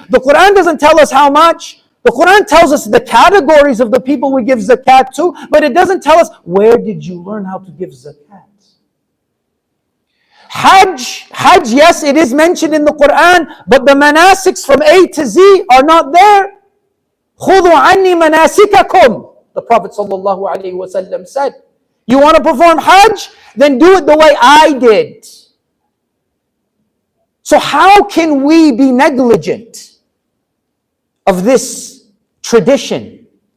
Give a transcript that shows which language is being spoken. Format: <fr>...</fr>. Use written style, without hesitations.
<en>The Quran doesn't tell us how much. The Quran tells us the categories of the people we give zakat to, but it doesn't tell us where did you learn how to give zakat. Hajj, yes, it is mentioned in the Quran, but the manasiks from A to Z are not there.</en> <ar>خُذُوا عَنِّي مَنَاسِكَكُمْ,</ar> <en>the Prophet ﷺ said. You want to perform Hajj? Then do it the way I did. So how can we be negligent of this tradition.</en>